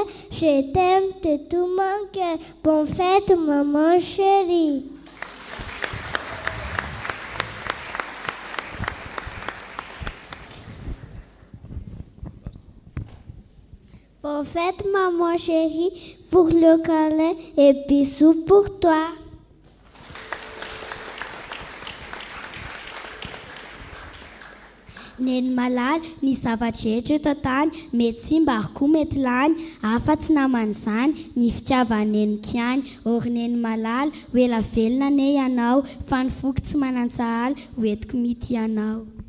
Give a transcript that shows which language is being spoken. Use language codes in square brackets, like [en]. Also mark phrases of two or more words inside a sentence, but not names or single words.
[fr] Je t'aime de tout mon cœur. Bonne fête, maman chérie. Bonne fête, maman chérie, pour le câlin et bisous pour toi. [mg] Neny malala ny zava-drehetra eto an-tany, mety simba ary koa mety lany, afa-tsy naman'izany ny fitiavaneniko ihany. Ory neny malala ho ela velona ane ianao, fa ny foky tsy manan-tsahala hoentiko mity ianao.